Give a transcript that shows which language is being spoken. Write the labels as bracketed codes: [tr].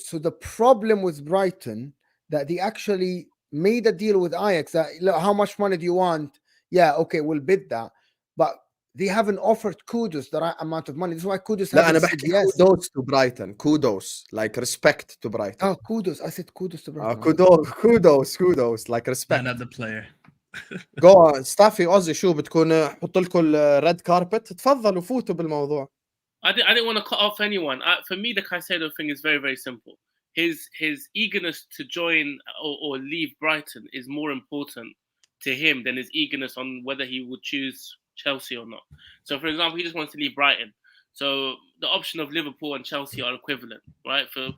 [en] So the problem with Brighton, that they actually made a deal with Ajax, that, how much money do you want? Yeah, okay, we'll bid that. But they haven't offered Kudus the right amount of money. This is why Kudus hasn't said yes. Kudos to Brighton. Kudos. Like respect to Brighton. Oh, kudos. I said kudos to Brighton. Kudos. Like respect. Not the player. Go on. [ar] Staffy Ozzy شو بتكون حط لكم [en] red carpet [ar] تفضلوا فوتوا بالموضوع. [en] I didn't want to cut off anyone. For me, the Caicedo thing is very, very simple. His eagerness to join or leave Brighton is more important to him than his eagerness on whether he would choose Chelsea or not. So, for example, he just wants to leave Brighton. So the option of Liverpool and Chelsea are equivalent, right?